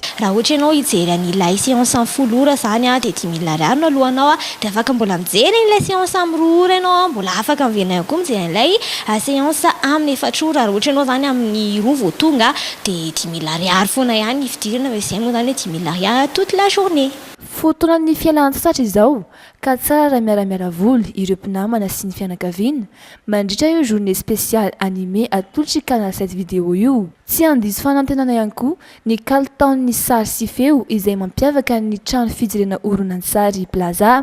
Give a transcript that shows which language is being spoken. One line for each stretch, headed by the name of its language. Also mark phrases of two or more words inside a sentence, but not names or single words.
Malagasy: Raha ohatra ianao hijery an'ilay séance amin'ny 10 ora zany dia 10 000 ariary no alohanao dia afaka mbola mijery an'ilay séance amin'ny 2 ora ianao mbola afaka miverina koa mijery an'ilay séance amin'ny 4 ora. Raha ohatra ianao zany amin'ny 2 vao tonga dia 10 000 ariary foana ihany ny fidirana fa izay moa zany hoe 10 000 ariary
French: toute la journée.
Malagasy: Fotoanan'ny fialan-tsasatra izao ka tsara raha miaramiara voly ireo mpinamana sy ny fianakaviana mandritra io
French: journée spéciale animé
Malagasy: atolotry canal 7 vidéo io. Tsy andiso fanantenana ihany koa ny kalitaon'ny sary sy feo izay mampiavaka ny trano fijirena oronan-tsary plaza.